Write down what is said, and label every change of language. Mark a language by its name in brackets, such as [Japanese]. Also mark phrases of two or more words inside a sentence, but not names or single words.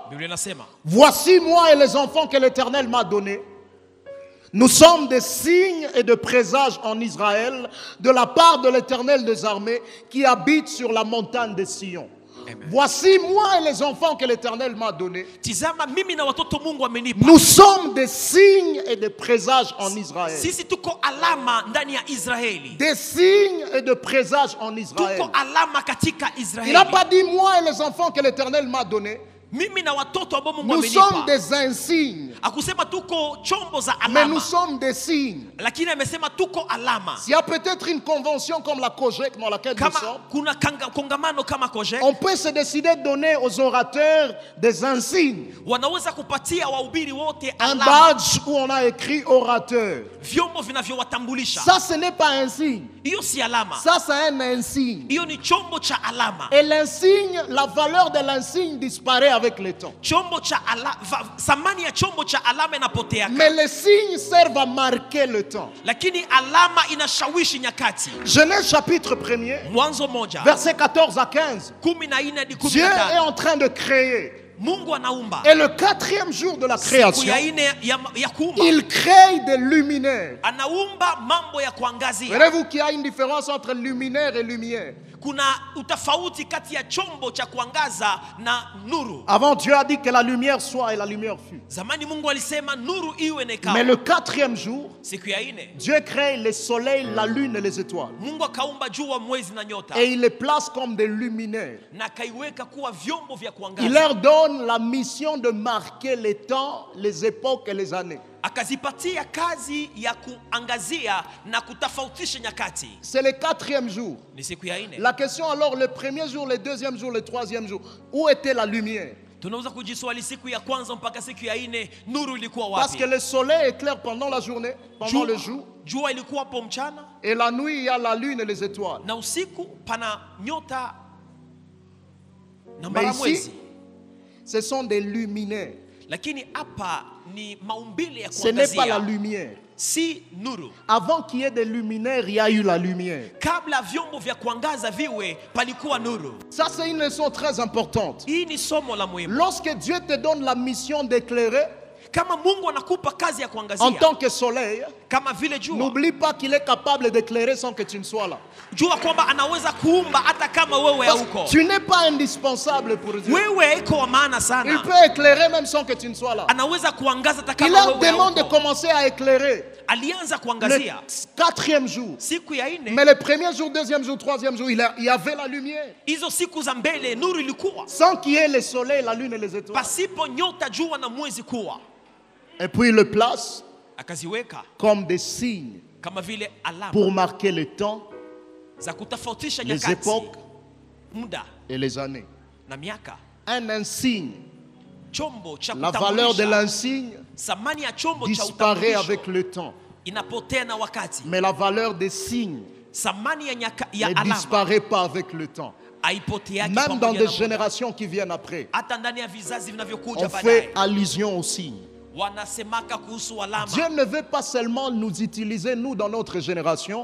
[Swahili] Biblia inasema, [French] voici moi et les enfants que l'Éternel m'a donnés. Nous sommes des signes et de présages en Israël de la part de l'Éternel des armées qui habite sur la montagne de Sion. Amen. Voici moi et les enfants que l'Éternel m'a donnés. [Swahili] tizama mimi na watoto Mungu amenipa. [French] Nous sommes des signes et de présages en Israël. [Swahili] Sisi tuko alama ndani ya Israeli. [French] Des signes et de présages en Israël. [Swahili] Tuko alama katika [French] Il n'a [Swahili] Israeli. [French] pas dit moi et les enfants que l'Éternel m'a donnés. [Swahili] Mimi na watoto ambao Mungu [French] Nous sommes [Swahili] amenipa. [French] des insignes, [Swahili] Akusema tuko chombo za [French] mais nous [Swahili] alama. [French] sommes des signes. [Swahili] Lakini amesema tuko alama. [French] S'il y a peut-être une convention comme la COGEC dans laquelle nous [Swahili] Kama [French] sommes, [Swahili] kuna kongamano kama Kojek, [French] on peut se décider de donner aux orateurs des insignes. [Swahili] wanaweza kupatia wahubiri wote [French] Un [Swahili] alama, [French] badge où on a écrit orateur. [Swahili] vyombo vinavyowatambulisha. [French] Ça, ce n'est pas un signe. [Swahili] Hiyo si alama. [French] Ça, c'est un insigne. [Swahili] Hiyo ni chombo cha alama. [French] Et l'insigne, la valeur de l'insigne disparaît avec le temps. [Swahili] Chombo cha thamani ya chombo cha alama inapotea. [French] Mais les signes servent à marquer le temps. [Swahili] Lakini alama inashawishi nyakati. [French] Genèse chapitre 1er, [Swahili] Mwanzo moja [French] versets 14 à 15. [Swahili] 14 hadi [French] Dieu est [Swahili] 15. [French] en train de créer. [Swahili] Mungu anaumba. [French] Et le 4e jour de la [Swahili] Siku [French] création, [Swahili] ya ine ya kuumba. [French] il crée des luminaires. [Swahili] Anaumba mambo ya kuangazia. [French] Verrez-vous qu'il y a une différence entre luminaire et lumière. [Swahili] Kuna utafauti kati ya chombo cha kuangaza na nuru. [French] Avant, Dieu a dit que la lumière soit et la lumière fut. [Swahili] Zamani Mungu alisema nuru iwe na ikawa. [French] Mais le 4e jour, [Swahili] Siku ya ine [French] Dieu crée le soleil, la lune et les étoiles. [Swahili] Mungu akaumba jua, mwezi na nyota. [French] Et il les place comme des luminaires. [Swahili] Na kaiweka kuwa vyombo vya [French] Il [Swahili] kuangaza. [French] leur donne la mission de marquer les temps, les époques et les années. [Swahili] Akazipatia kazi ya kuangazia na kutofautisha nyakati. [French] C'est le 4e jour. [Swahili] Ni siku ya ine. [French] La question alors, le 1er jour, le 2e jour, le 3e jour, où était la lumière? [Swahili] Tunaweza kujiswali siku ya kwanza mpaka siku ya ine nuru ilikuwa [French] Parce que [Swahili] wapi? [French] le soleil éclaire pendant la journée, pendant le jour, [Swahili] Jua ilikuwa hapo mchana [French] et la nuit, il y a la lune et les étoiles. [Swahili] na usiku pana nyota na [French] Mais [Swahili] mbaramwezi. [French] ici, ce sont des luminaires. [Swahili] Lakini hapa ni maumbile ya [French] Ce n'est pas la [Swahili] kuangazia, [French] lumière. [Swahili] si nuru. [French] Avant qu'il y ait des luminaires, il y a eu la lumière. [Swahili] Kabla vyombo vya kuangaza viwe, palikuwa nuru. [French] Ça, c'est une leçon très importante. [Swahili] Hii ni somo la muhimu. [French] Lorsque Dieu te donne la mission d'éclairer, [Swahili] Kama Mungu anakupa kazi ya [French] en [Swahili] kuangazia [French] tant que soleil, [Swahili] kama vile jua, [French] n'oublie pas qu'il est capable d'éclairer sans que tu ne sois là. [Swahili] jua kwamba anaweza kuumba hata kama wewe [French] Parce [Swahili] hauko. [French] que tu n'es pas indispensable pour Dieu. [Swahili] Wewe iko wa maana [French] Il [Swahili] sana. [French] peut éclairer même sans que tu ne sois là. [Swahili] Anaweza kuangaza hata [French] Il [Swahili] kama [French] leur [Swahili] wewe [French] demande de [Swahili] hauko. [French] commencer à éclairer [Swahili] Alianza [French] le [Swahili] kuangazia [French] 4e jour. [Swahili] siku ya ine. [French] Mais le 1er jour, 2e jour, 3e jour, il y avait la lumière. [Swahili] Hizo siku za mbele nuru ilikuwa [French] Sans qu'il y ait le soleil, la lune et les étoiles. [Swahili] pasipo nyota, jua na mwezi kuwa. [French] Et puis il le place [Swahili] Akaziweka [French] comme des signes [Swahili] kama vile alama [French] pour marquer le temps, [Swahili] za kutofautisha [French] les [Swahili] nyakati, [French] époques [Swahili] muda [French] et les années. [Swahili] na miaka. [French] Un insigne, [Swahili] Chombo cha [French] la valeur de [Swahili] kutambulisha, [French] l'insigne [Swahili] thamani ya chombo cha [French] disparaît [Swahili] utambulisho [French] avec le temps. [Swahili] inapotea na wakati. [French] Mais la valeur des signes [Swahili] Thamani ya [French] ne [Swahili] alama [French] disparaît pas avec le temps. [Swahili] haipoteaki [French] Même dans [Swahili] pamoja [French] des [Swahili] na muda. [French] générations qui viennent après, [Swahili] Hata ndani ya vizazi vinavyokuja [French] on fait [Swahili] baadaye [French] allusion aux signes. [Swahili] wanasemaka kuhusu alama. [French] Dieu ne veut pas seulement nous utiliser, nous, dans notre génération,